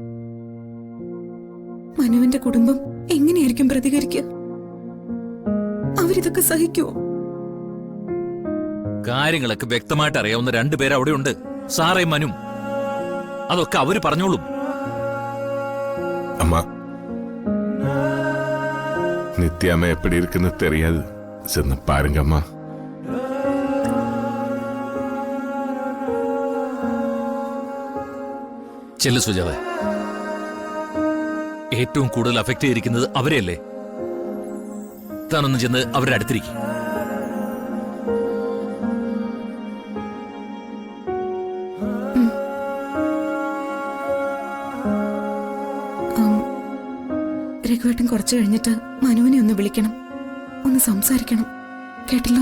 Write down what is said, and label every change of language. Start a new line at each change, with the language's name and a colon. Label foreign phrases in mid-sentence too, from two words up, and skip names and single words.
Malayalam: മനുവിന്റെ കുടുംബം എങ്ങനെയായിരിക്കും പ്രതികരിക്കുക? അവരിതൊക്കെ സഹിക്കുമോ? കാര്യങ്ങളൊക്കെ വ്യക്തമായിട്ട് അറിയാവുന്ന രണ്ടുപേർ അവിടെയുണ്ട്, സാറേ മനും. അതൊക്കെ അവര് പറഞ്ഞോളും. അമ്മ,
Tamil: நித்யாம எப்படி இருக்குன்னு தெரியாது. சென்று பாருங்கம்மா.
Malayalam: ചെല്ലു സുജാത. ഏറ്റവും കൂടുതൽ അഫക്ട് ചെയ്തിരിക്കുന്നത് അവരെയല്ലേ? താനൊന്ന് ചെന്ന് അവരുടെ അടുത്തിരിക്കും. രഘുവേട്ടൻ കുറച്ചു കഴിഞ്ഞിട്ട് മനുവിനെ ഒന്ന് വിളിക്കണം, ഒന്ന് സംസാരിക്കണം, കേട്ടല്ലോ?